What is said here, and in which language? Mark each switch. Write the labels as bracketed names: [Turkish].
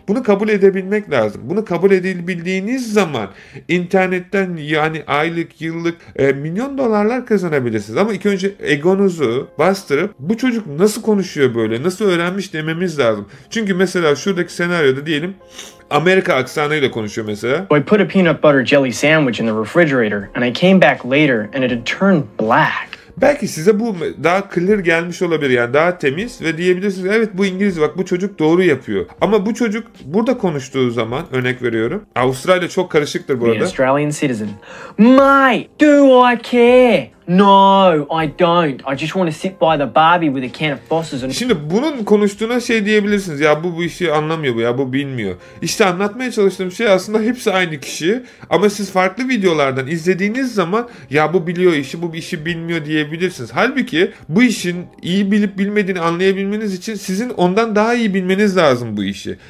[Turkish] Bunu kabul edebilmek lazım. Bunu kabul edebildiğiniz zaman internetten yani aylık, yıllık milyon dolarlar kazanabilirsiniz. Ama ilk önce egonuzu bastırıp bu çocuk nasıl konuşuyor böyle, nasıl öğrenmiş dememiz lazım. Çünkü mesela şuradaki senaryoda diyelim Amerika aksanıyla konuşuyor mesela. [English] I put a peanut butter jelly sandwich in the refrigerator and I came back later and it had turned black. [Turkish] Belki size bu daha clear gelmiş olabilir, yani daha temiz ve diyebilirsiniz evet bu İngiliz, bak bu çocuk doğru yapıyor. Ama bu çocuk burada konuştuğu zaman, örnek veriyorum, Avustralya çok karışıktır [English] Be an [Turkish] burada. [English] Australian citizen. Mate, do I care? No, I don't. I just want to sit by the Barbie with a can of Foster's and... [Turkish] Şimdi bunun konuştuğuna şey diyebilirsiniz. Ya bu işi anlamıyor, bu ya bu bilmiyor. İşte anlatmaya çalıştığım şey aslında hepsi aynı kişi. Ama siz farklı videolardan izlediğiniz zaman ya bu biliyor işi, bu işi bilmiyor diyebilirsiniz. Halbuki bu işin iyi bilip bilmediğini anlayabilmeniz için sizin ondan daha iyi bilmeniz lazım bu işi.